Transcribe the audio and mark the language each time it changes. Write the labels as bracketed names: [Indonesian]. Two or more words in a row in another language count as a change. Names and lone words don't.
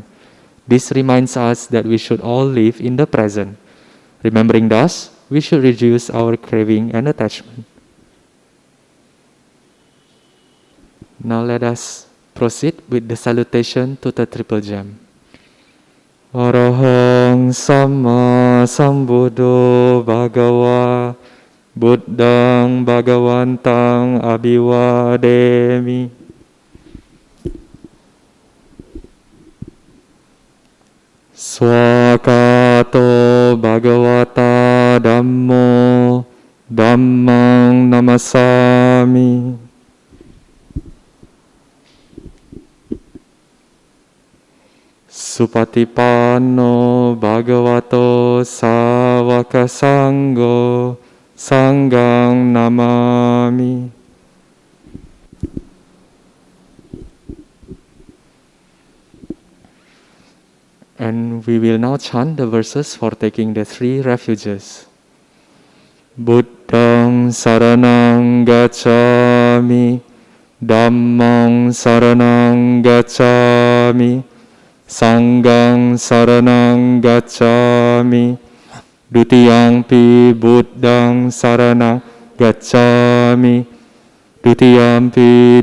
[English] This reminds us that we should all live in the present. Remembering thus, we should reduce our craving and attachment. Now let us proceed with the salutation to the Triple Gem. [Pali] Arahang Samma Sambuddho Bhagava Buddhang Bhagavantang Abhivademi. Swakato Bhagavata Dhammo Dhammang Namasami. Supatipanno Bhagavato Savaka Sangho Sanghang Namami. [English] And we will now chant the verses for taking the 3 refuges. [Pali] Buddhang Saranang Gacchami, Dhammang Saranang Gacchami, Sanghang Saranang Gacchami, Dutiyampi Buddhang Saranang Gacchami, Dutiyampi